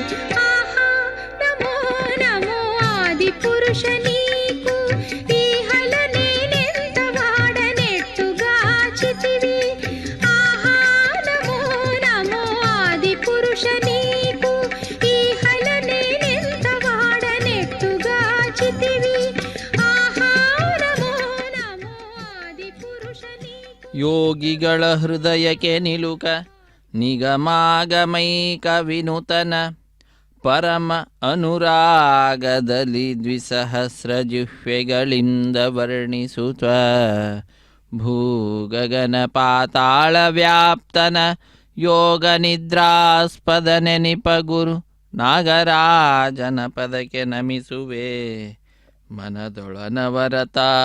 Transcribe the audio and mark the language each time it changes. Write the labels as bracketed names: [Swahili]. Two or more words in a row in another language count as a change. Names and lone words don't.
[Telugu] ఆహా నమో నమో ఆది పురుష నీకు ఈ హలనేనెంత వాడ నెట్టుగాచితివి. ఆహా నమో నమో ఆది పురుష నీకు ఈ హలనేనెంత వాడ నెట్టుగాచితివి. ఆహా నమో నమో ఆది పురుష నీకు. [Kannada] ಯೋಗಿಗಳ ಹೃದಯಕ್ಕೆ ನಿಲುಕ ನಿಗಮಾಗಮೈಕ ವಿನೂತನ ಪರಮ ಅನುರಾಗದಲ್ಲಿ ದ್ವಿಸಹಸ್ರ ಜಿಹ್ವೆಗಳಿಂದ ವರ್ಣಿಸುತ್ತ ಭೂಗಗನ ಪಾತಾಳ ವ್ಯಾಪ್ತನ ಯೋಗ ನಿದ್ರಾಸ್ಪದ ನೆನಿಪ ಗುರು ನಾಗರಾಜನ ಪದಕ್ಕೆ ನಮಿಸುವೆ ಮನದೊಳನವರತ.